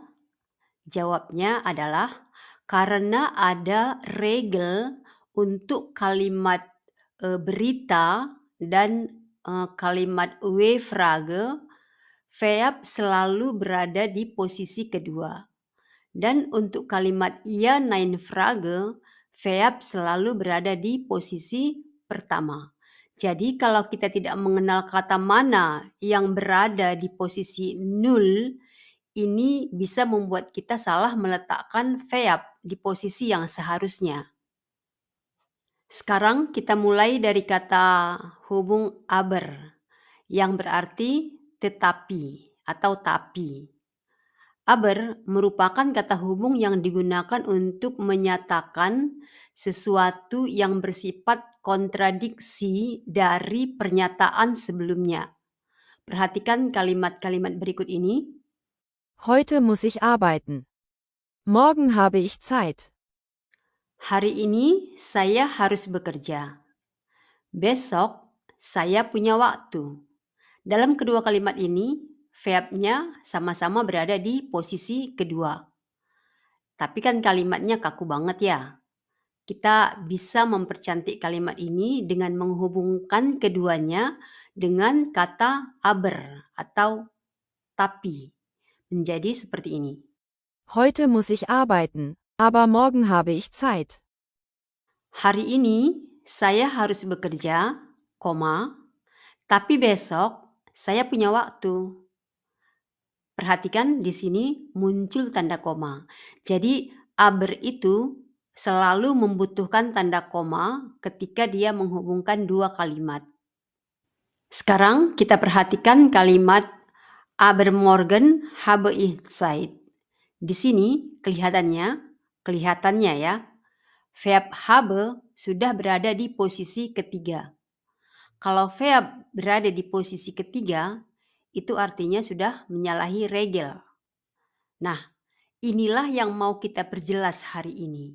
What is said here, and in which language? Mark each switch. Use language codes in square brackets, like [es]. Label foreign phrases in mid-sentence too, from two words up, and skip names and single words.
[id] Jawabnya adalah karena ada regel untuk kalimat berita dan kalimat W-frage, verb selalu berada di posisi kedua. Dan untuk kalimat iya [de] nein frage, [id] verb selalu berada di posisi pertama. Jadi kalau kita tidak mengenal kata mana yang berada di posisi 0, ini bisa membuat kita salah meletakkan verb di posisi yang seharusnya. Sekarang kita mulai dari kata hubung aber yang berarti tetapi atau tapi. Aber merupakan kata hubung yang digunakan untuk menyatakan sesuatu yang bersifat kontradiksi dari pernyataan sebelumnya. Perhatikan kalimat-kalimat berikut ini. [de] Heute muss ich arbeiten. Morgen habe ich Zeit. [id] Hari ini saya harus bekerja. Besok saya punya waktu. Dalam kedua kalimat ini, verbnya sama-sama berada di posisi kedua. Tapi kan kalimatnya kaku banget ya. Kita bisa mempercantik kalimat ini dengan menghubungkan keduanya dengan kata aber atau tapi. Menjadi seperti ini. [de] Heute muss ich arbeiten, aber morgen habe ich Zeit. [id] Hari ini saya harus bekerja, tapi besok saya punya waktu. Perhatikan di sini muncul tanda koma. Jadi aber itu selalu membutuhkan tanda koma ketika dia menghubungkan dua kalimat. Sekarang kita perhatikan kalimat [de] aber morgen habe ich Zeit. [id] Di sini kelihatannya ya, verb habe sudah berada di posisi ketiga. Kalau verb berada di posisi ketiga, itu artinya sudah menyalahi regel. Nah, inilah yang mau kita perjelas hari ini.